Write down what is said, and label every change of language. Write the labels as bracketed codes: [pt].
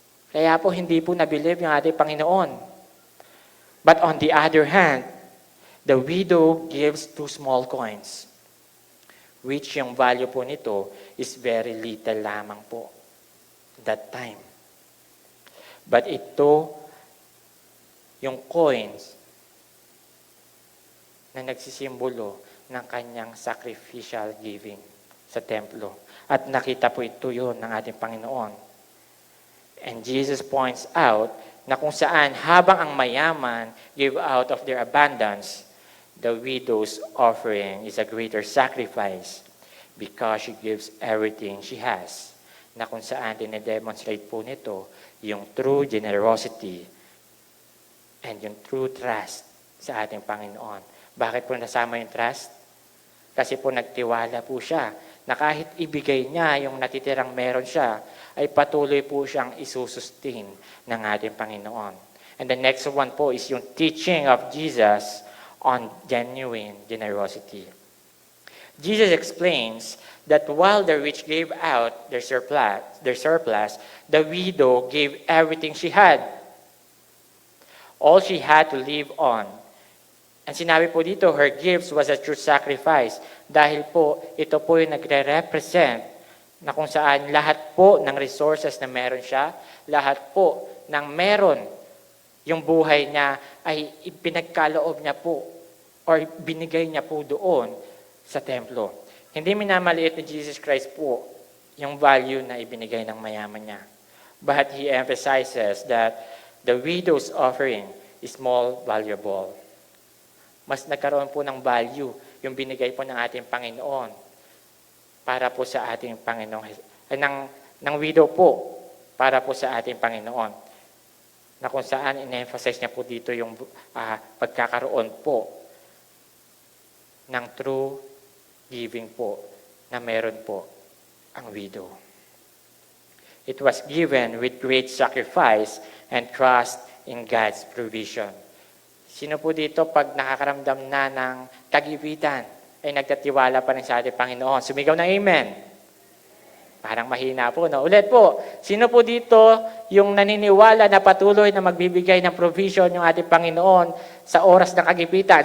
[tl] Kaya po hindi po nabilib yung ating Panginoon. [en] But on the other hand, the widow gives 2 small coins, which [tl] yung value po nito [en] is very little [tl] lamang po [en] that time. [tl] But ito, yung coins na nagsisimbolo ng kanyang sacrificial giving sa templo. At nakita po ito yun ng ating Panginoon. [en] And Jesus points out [tl] na kung saan habang ang mayaman [en] give out of their abundance, the widow's offering is a greater sacrifice because she gives everything she has. [tl] Na kung saan dinedemonstrate po nito yung [en] true generosity and yung true trust [tl] sa ating Panginoon. Bakit po nasama yung trust? Kasi po nagtiwala po siya na kahit ibigay niya yung natitirang meron siya, ay patuloy po siyang isusustain ng ating Panginoon. [en] And the next one po is yung teaching of Jesus on genuine generosity. Jesus explains that while the rich gave out their surplus, the widow gave everything she had. All she had to live on. And [tl] sinabi po dito, [en] her gifts was a true sacrifice. [tl] Dahil po, ito po yung nagre-represent na kung saan lahat po ng resources na meron siya, lahat po ng meron yung buhay niya ay ipinagkaloob niya po or binigay niya po doon sa templo. Hindi minamaliit ni Jesus Christ po yung value na ibinigay ng mayaman niya. [en] But He emphasizes that the widow's offering is more valuable. [tl] Mas nagkaroon po ng value yung binigay po ng ating Panginoon para po sa ating Panginoon. Ng widow po para po sa ating Panginoon. Na kung saan in-emphasize niya po dito yung pagkakaroon po ng true giving po na meron po ang widow. [en] It was given with great sacrifice and trust in God's provision. [tl] Sino po dito pag nakakaramdam na ng kagipitan ay nagtatiwala pa rin sa ating Panginoon? Sumigaw ng amen. Parang mahina po, no? Ulit po, sino po dito yung naniniwala na patuloy na magbibigay ng provision yung ating Panginoon sa oras ng kagipitan?